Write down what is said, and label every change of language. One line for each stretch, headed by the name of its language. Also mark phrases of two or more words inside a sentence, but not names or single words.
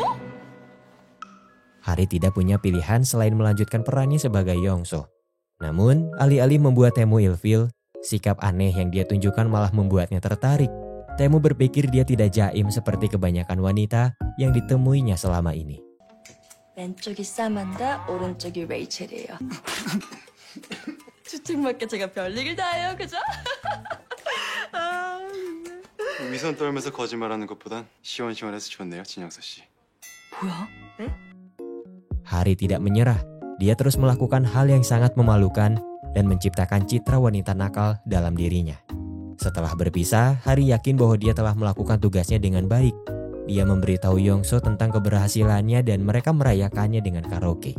Indonesian: Hari tidak punya pilihan selain melanjutkan perannya sebagai Yongso. Namun, alih-alih membuat Taemu ilfil, sikap aneh yang dia tunjukkan malah membuatnya tertarik. Taemu berpikir dia tidak jaim seperti kebanyakan wanita yang ditemuinya selama ini.
Korean: 왼쪽이 사만다, 오른쪽이 레이첼이에요. 추측맞게 제가 별일을 다 해요, 그죠? 위선 떨면서 거짓말하는 것보단 시원시원해서 좋네요, 진영서 씨. 뭐야? 네?
Indonesian: Hari tidak menyerah. Dia terus melakukan hal yang sangat memalukan dan menciptakan citra wanita nakal dalam dirinya. Setelah berpisah, Hari yakin bahwa dia telah melakukan tugasnya dengan baik. Dia memberitahu Yongso tentang keberhasilannya dan mereka merayakannya dengan karaoke.